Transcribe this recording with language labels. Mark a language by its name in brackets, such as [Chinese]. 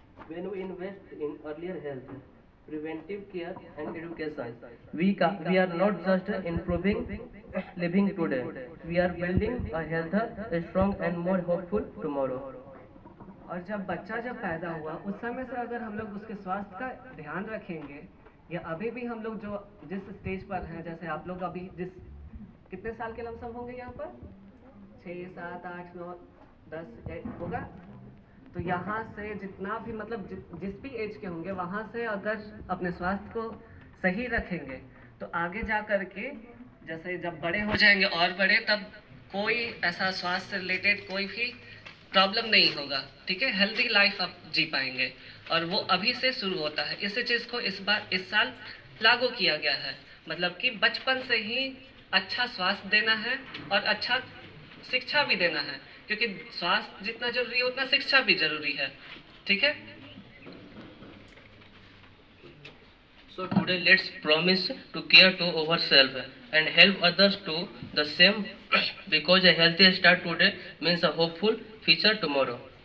[English] When we invest in earlier health, preventive care and education, we are not just improving living today, we are building a healthier, strong and more hopeful tomorrow. [Hindi] और जब बच्चा पैदा हुआ उस समय से अगर हम लोग उसके स्वास्थ्य का ध्यान रखेंगे, या अभी भी हम लोग जो जिस स्टेज पर हैं, जैसे आप लोग अभी कितने साल के लमसम होंगे यहाँ पर? 6, 7, 8, 9, 10 होगा। तो यहाँ से जितना भी मतलब जिस भी एज के होंगे वहाँ से अगर अपने स्वास्थ्य को सही रखेंगे तो आगे जा कर के जैसे जब बड़े हो जाएंगे और बड़े, तब कोई ऐसा स्वास्थ्य से रिलेटेड कोई भी प्रॉब्लम नहीं होगा, ठीक है। हेल्दी लाइफ आप जी पाएंगे और वो अभी से शुरू होता है। इस चीज़ को इस साल लागू किया गया है, मतलब कि बचपन से ही अच्छा स्वास्थ्य देना है और अच्छा शिक्षा भी देना है, क्योंकि स्वास्थ्य जितना जरूरी है उतना शिक्षा भी जरूरी है, ठीक है। [English] So today let's promise to care to ourselves and help others to the same, because a healthy start today means a hopeful future tomorrow.